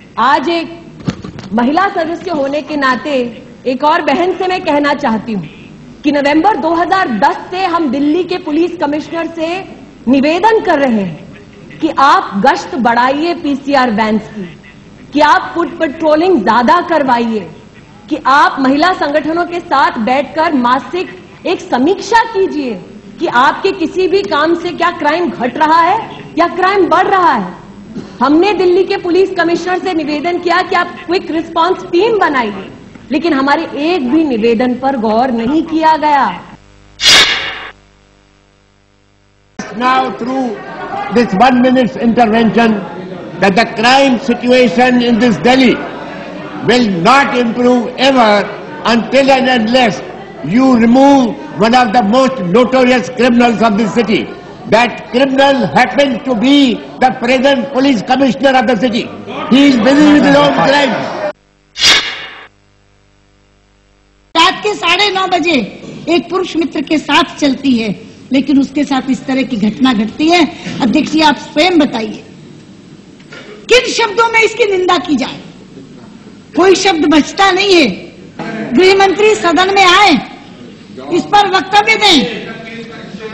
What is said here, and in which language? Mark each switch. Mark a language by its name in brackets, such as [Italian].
[Hindi] आज एक महिला सदस्य होने के नाते एक और बहन से मैं कहना चाहती हूं कि नवंबर 2010 से हम दिल्ली के पुलिस कमिश्नर से निवेदन कर रहे हैं कि आप गश्त बढ़ाइए पीसीआर वैन्स की, कि आप फुट पेट्रोलिंग ज्यादा करवाइए, कि आप महिला संगठनों के साथ बैठकर मासिक एक समीक्षा कीजिए कि आपके किसी भी काम से क्या क्राइम घट रहा है या क्राइम बढ़ रहा है। हमने दिल्ली के पुलिस कमिश्नर से निवेदन किया कि आप क्विक रिस्पांस टीम बनाइए, लेकिन हमारे एक भी निवेदन पर गौर नहीं किया गया। [English] Now through this 1 minute's intervention that the crime situation in this Delhi will not improve ever until and unless you remove one of the most notorious criminals of this city. That criminal happens to be the present police commissioner of the city. He is busy with his own crimes. [Hindi] रात के 9:30 बजे एक पुरुष मित्र के साथ चलती है, लेकिन उसके साथ इस तरह की घटना घटती है। अध्यक्ष जी, आप स्वयं बताइए किन शब्दों में इसकी निंदा की जाए। कोई शब्द बचता नहीं है। गृह मंत्री सदन में आए, इस पर वक्तव्य दें।